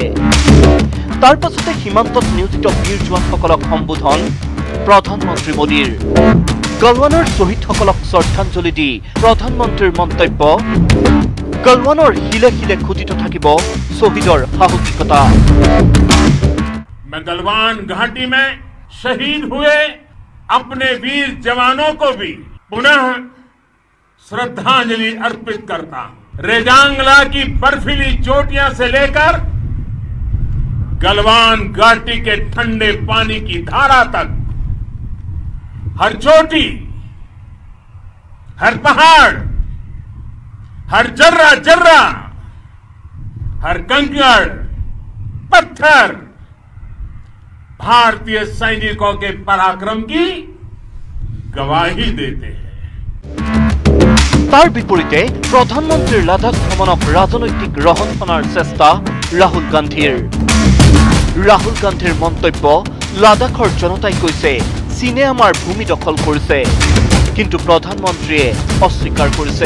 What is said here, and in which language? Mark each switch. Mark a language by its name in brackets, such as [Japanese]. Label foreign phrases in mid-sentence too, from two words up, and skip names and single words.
[Assamese] তাৰ পাছতে সীমান্তত নিয়োজিত বীৰ জোৱানসকলক সম্বোধন প্ৰধানমন্ত্ৰী মোদীৰ। গলৱানৰ শ্বহীদসকলক শ্ৰদ্ধাঞ্জলি দি প্ৰধানমন্ত্ৰীৰ মন্তব্য, গলৱানৰ শিলে শিলে খোদিত থাকিব শ্বহীদৰ সাহসিকতা। [Hindi] मैं गलवान घाटी में शहीद हुए अपने वीर जवानों को भी पुनः श्रद्धांजलि अर्पित करता हूं। रेजांगला की बर्फीली चोटियां से लेकर गलवान घाटी के ठंडे पानी की धारा तक हर चोटी, हर पहाड़, हर जर्रा जर्रा, हर कंकड़ पत्थर भारतीय सैनिकों के पराक्रम की गवाही देते हैं। [Assamese] তাৰ বিপৰীতে প্ৰধানমন্ত্ৰীৰ লাডাখ ভ্ৰমণক ৰাজনৈতিক ৰহণ খনাৰ চেষ্টা ৰাহুল গান্ধীৰ। ৰাহুল গান্ধীৰ মন্তব্য, লাডাখৰ জনতাই কৈছে চীনে আমাৰ ভূমি দখল কৰিছে, কিন্তু প্ৰধানমন্ত্ৰীয়ে অস্বীকাৰ কৰিছে।